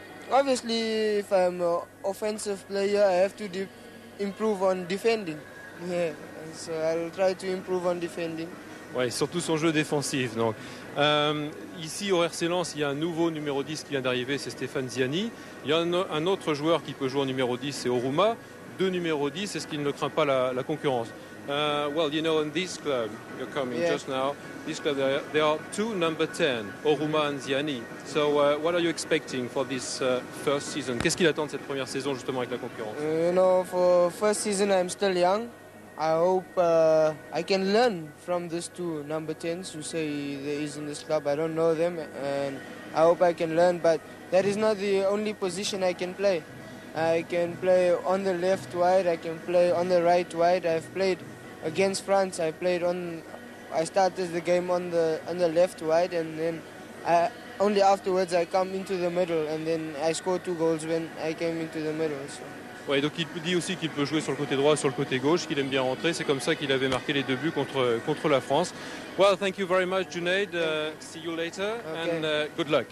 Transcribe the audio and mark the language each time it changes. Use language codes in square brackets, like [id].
[en] Obviously, if I'm an offensive player, I have to improve on defending. Yeah, so I'll try to improve on defending. [fr] Ouais, surtout son jeu défensif. Donc. Ici au RC Lens, il y a un nouveau numéro 10 qui vient d'arriver, c'est Stéphane Ziani. Il y a un autre joueur qui peut jouer en numéro 10, c'est Oruma. 2 numéros 10, est-ce qu'il ne craint pas la concurrence? [en] Well, you know, in this club, you're coming just now, this club, there are 2 number 10, Oruma and Ziani. So what are you expecting for this first season? [fr] Qu'est-ce qu'il attend de cette première saison justement avec la concurrence? [en] You know, for first season I'm still young. I hope I can learn from these 2 number 10s who say there is in this club. I don't know them and I hope I can learn, but that is not the only position I can play. I can play on the left wide, I can play on the right wide. I've played against France, I started the game on the left wide and then only afterwards I come into the middle and then I scored 2 goals when I came into the middle. So. [fr] Ouais, donc il dit aussi qu'il peut jouer sur le côté droit, sur le côté gauche, qu'il aime bien rentrer. C'est comme ça qu'il avait marqué les 2 buts contre la France. [en] Well, thank you very much, Junaid. See you later and good luck.